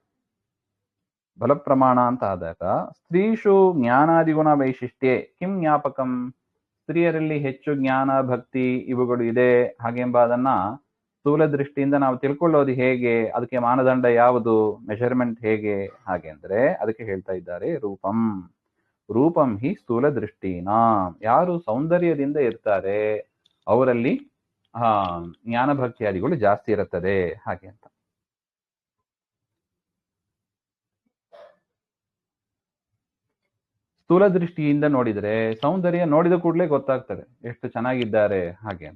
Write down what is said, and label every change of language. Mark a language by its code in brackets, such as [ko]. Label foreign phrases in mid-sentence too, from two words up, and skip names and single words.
[kn] ಬಲ ಪ್ರಮಾಣ ಅಂತ ಆದಾಗ [sa] ಸ್ತ್ರೀಷು ಜ್ಞಾನಾದಿ ಗುಣ ವೈಶಿಷ್ಟ್ಯೆ ಕಿಂ ಜ್ಞಾಪಕಂ. [kn] ಸ್ತ್ರೀಯರಲ್ಲಿ ಹೆಚ್ಚು ಜ್ಞಾನ ಭಕ್ತಿ ಇವುಗಳು ಇದೆ ಹಾಗೆಂಬುದನ್ನ ಸ್ಥೂಲ ದೃಷ್ಟಿಯಿಂದ ನಾವು ತಿಳ್ಕೊಳ್ಳೋದು ಹೇಗೆ? ಅದಕ್ಕೆ ಮಾನದಂಡ ಯಾವುದು? ಮೆಷರ್ಮೆಂಟ್ ಹೇಗೆ ಹಾಗೆ ಅಂದ್ರೆ ಅದಕ್ಕೆ ಹೇಳ್ತಾ ಇದ್ದಾರೆ ರೂಪಂ. [sa] ರೂಪಂ ಹಿ ಸ್ಥೂಲ ದೃಷ್ಟಿನ. [kn] ಯಾರು ಸೌಂದರ್ಯದಿಂದ ಇರ್ತಾರೆ ಅವರಲ್ಲಿ ಜ್ಞಾನ ಭಕ್ತಿಯಾದಿಗಳು ಜಾಸ್ತಿ ಇರುತ್ತದೆ ಹಾಗೆ ಅಂತ. ಸ್ಥೂಲ ದೃಷ್ಟಿಯಿಂದ ನೋಡಿದರೆ ಸೌಂದರ್ಯ ನೋಡಿದ ಕೂಡಲೇ ಗೊತ್ತಾಗ್ತದೆ ಎಷ್ಟು ಚೆನ್ನಾಗಿದ್ದಾರೆ ಹಾಗೆ ಅಂತ.